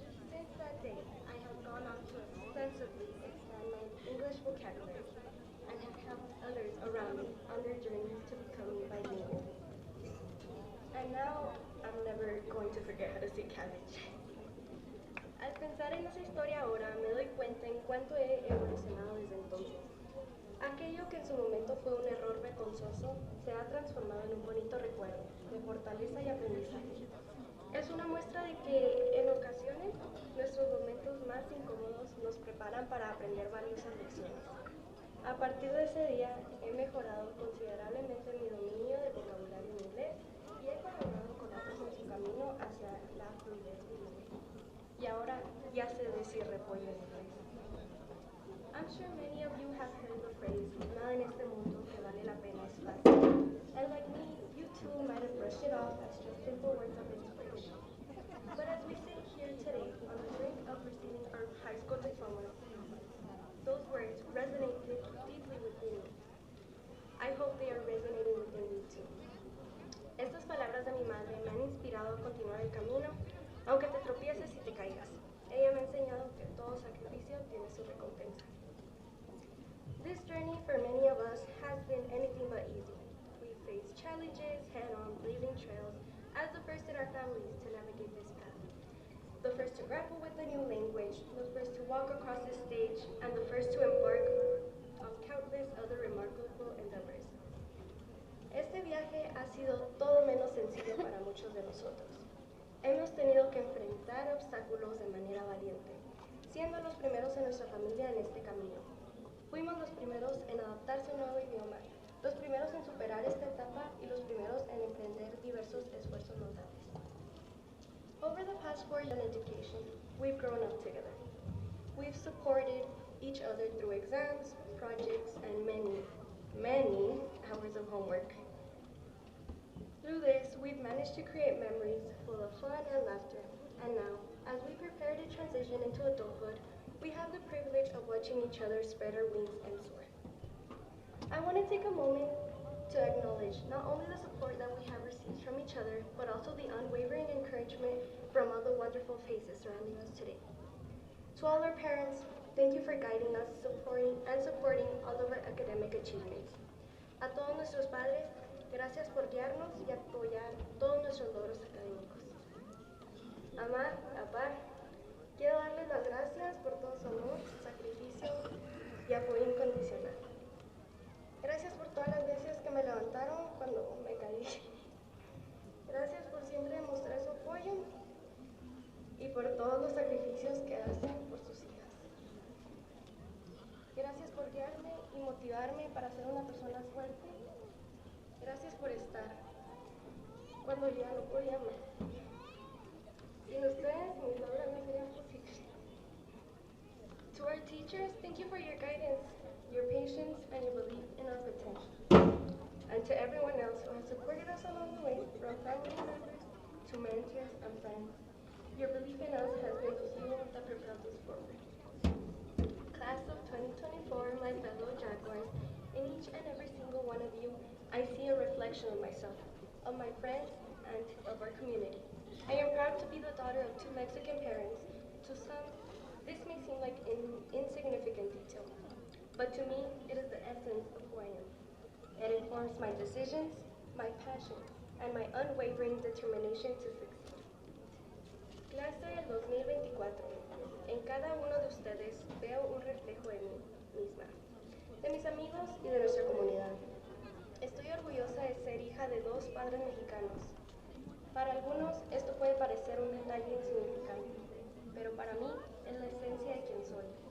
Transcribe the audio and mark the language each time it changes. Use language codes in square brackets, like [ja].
[en] Since that day, I have gone on to extensively expand my English vocabulary and have helped others around me on their journeys to becoming bilingual. And now, I'm never going to forget how to say cabbage. [es] Al pensar en esa historia ahora, me doy cuenta en cuánto he evolucionado desde entonces. Aquello que en su momento fue un error vergonzoso se ha transformado en un bonito recuerdo de fortaleza y aprendizaje. Es una muestra de que en ocasiones nuestros momentos más incómodos nos preparan para aprender valiosas lecciones. A partir de ese día he mejorado considerablemente mi dominio del vocabulario en inglés y he colaborado con otros en su camino hacia la fluidez bilingüe. Y ahora ya sé decir repollo en inglés. [en] I'm sure many of you have heard the phrase, [es] nada en este mundo que vale la pena es fácil. [en] And like me, you too might have brushed it off as just simple words of inspiration. But as we sit here today on the brink of receiving our high school diploma, those words resonate deeply within me. I hope they are resonating within you too. [es] Estas palabras de mi madre me han inspirado a continuar el camino, aunque te tropieces y te caigas. Ella me ha enseñado que todo sacrificio tiene su recompensa. [en] This journey for many of us has been anything but easy. We faced challenges head-on, blazing trails, as the first in our families to navigate this path. The first to grapple with a new language, the first to walk across the stage, and the first to embark on countless other remarkable endeavors. [es] Este viaje ha sido todo menos sencillo para muchos de nosotros. Hemos tenido que enfrentar obstáculos de manera valiente, siendo los primeros en nuestra familia en este camino. Fuimos los primeros en adaptarse a un nuevo idioma, los primeros en superar esta etapa y los primeros en emprender diversos esfuerzos notables. [en] Over the past 4 years in education, we've grown up together. We've supported each other through exams, projects, and many hours of homework. Through this, we've managed to create memories full of fun and laughter, and now, as we prepare to transition into adulthood, we have the privilege of watching each other spread our wings and soar. I want to take a moment to acknowledge not only the support that we have received from each other, but also the unwavering encouragement from all the wonderful faces surrounding us today. To all our parents, thank you for guiding us, supporting all of our academic achievements. [es] A todos nuestros padres, gracias por guiarnos y apoyar todos nuestros logros académicos. Mamá, papá, quiero darles las gracias por todo su amor, sacrificio y apoyo incondicional. Gracias por todas las veces que me levantaron cuando me caí. Gracias por siempre demostrar su apoyo y por todos los sacrificios que hacen por sus hijas. Gracias por guiarme y motivarme para ser una persona fuerte. Gracias por estar cuando yo ya no podía más. Sin ustedes, mis logros no serían posibles. [en] To our teachers, thank you for your guidance, your patience, and your belief in our potential. And to everyone else who has supported us along the way, from family members to mentors and friends, Your belief in us has been the fuel that propels us forward. Class of 2024, my fellow Jaguars, in each and every single one of you, I see a reflection of myself, of my friends, and of our community. I am proud to be the daughter of two Mexican parents. To some, this may seem like an insignificant detail, but to me, it is the essence of who I am. It informs my decisions, my passions, and my unwavering determination to succeed. [es] Clase del 2024. En cada uno de ustedes veo un reflejo de mí misma, de mis amigos y de nuestra comunidad. Estoy orgullosa de ser hija de dos padres mexicanos. Para algunos esto puede parecer un detalle insignificante, pero para mí es la esencia de quien soy.